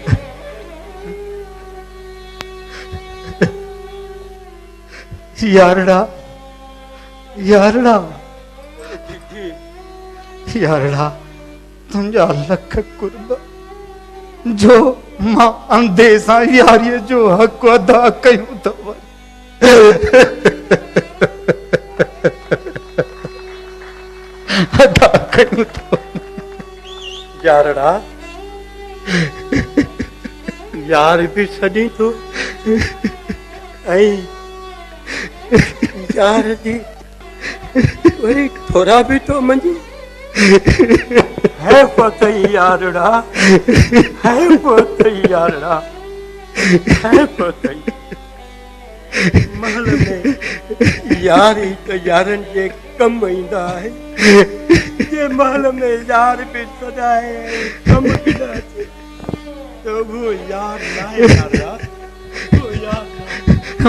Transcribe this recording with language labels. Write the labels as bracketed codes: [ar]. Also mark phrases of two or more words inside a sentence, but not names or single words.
[sd] यारड़ा तुंहिंजा लख कुर्ब जो मां अंधे सां यारीअ जो हक़ अदा कयूं अथव अदा कयूं अथव यारड़ा यार बि सॾी थो ऐं यार जी वरी थोरा बि तो मंझी है पतई यारड़ा है पतई यारड़ा है पतई महल में यारी तो यारन जे कम ईंदा है जे महल में यार भी सदाए कम ईंदा है [hi] तो वो यार ना है [sd] यारड़ा वो यार